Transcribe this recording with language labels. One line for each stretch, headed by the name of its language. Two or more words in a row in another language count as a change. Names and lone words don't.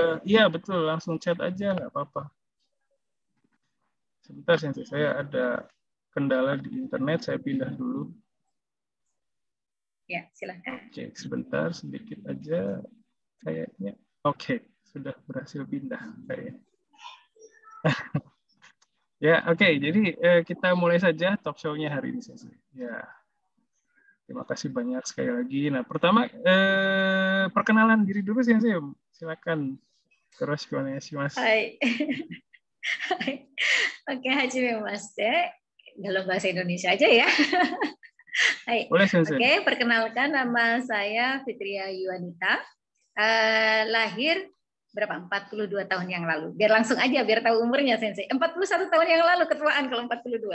Indonesian: Iya betul, langsung chat aja nggak apa-apa. Sebentar Sensei, saya ada kendala di internet, saya pindah dulu. Ya, silakan. Oke, sebentar sedikit aja kayaknya. Oke, sudah berhasil pindah kayaknya. Ya, oke. Jadi kita mulai saja
English: talk show-
Indonesian: nya hari ini, Sensei. Ya, terima kasih banyak sekali lagi. Nah, pertama perkenalan diri dulu, Sensei. Silakan. Terus mas. Hai. Oke,
Japanese: はじめまして.
Indonesian: Dalam bahasa Indonesia aja ya. Hai. Boleh, Sensei. Oke, perkenalkan nama saya Fitria Yuanita. Lahir berapa? 42 tahun yang lalu. Biar langsung aja, biar tahu umurnya, Sensei. 41 tahun yang lalu ketuaan kalau 42.